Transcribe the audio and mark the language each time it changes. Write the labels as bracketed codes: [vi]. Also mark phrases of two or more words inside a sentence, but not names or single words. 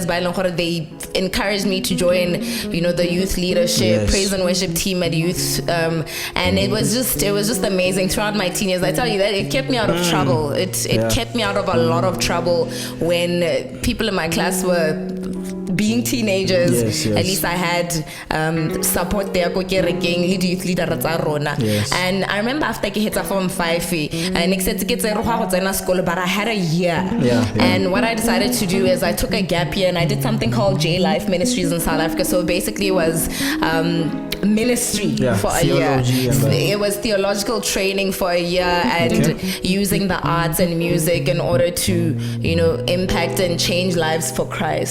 [en] They encouraged me to join, you know, the youth leadership, praise and worship team at youth, and it was just amazing throughout my teen years. I tell you that it kept me out of trouble. It kept me out of a lot of trouble when people in my class were being teenagers, Yes, yes. at least I had support there [tn] ko kerekeng le di [en] youth leader [tn] tsa rona. [en] Yes. And I remember after ke hit form 5 and next set [tn] ke tsere go tsena [en] school, but I had a year. Yeah. And what I decided to do is I took a gap year and I did something called J Life Ministries in South Africa. So basically it was ministry for a year. It was theological training for a year and using the arts and music in order to, you know, impact and change lives for Christ.